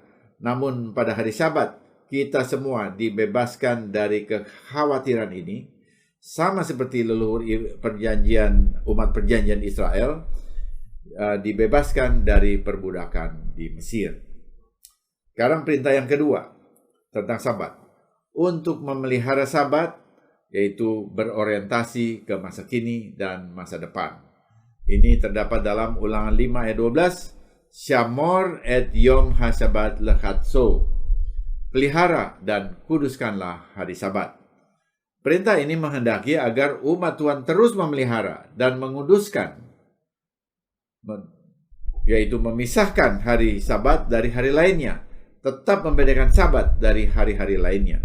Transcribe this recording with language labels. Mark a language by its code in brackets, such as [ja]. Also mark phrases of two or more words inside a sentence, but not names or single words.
[id] Namun pada hari Sabat, kita semua dibebaskan dari kekhawatiran ini, sama seperti leluhur umat perjanjian Israel dibebaskan dari perbudakan di Mesir. Sekarang perintah yang kedua tentang Sabat. Untuk memelihara Sabat, yaitu berorientasi ke masa kini dan masa depan. Ini terdapat dalam Ulangan 5 ayat 12. [he] שמור את יום השבת לקדשו. [id] Pelihara dan kuduskanlah hari Sabat. Perintah ini menghendaki agar umat Tuhan terus memelihara dan menguduskan, yaitu memisahkan hari Sabat dari hari lainnya, tetap membedakan Sabat dari hari-hari lainnya.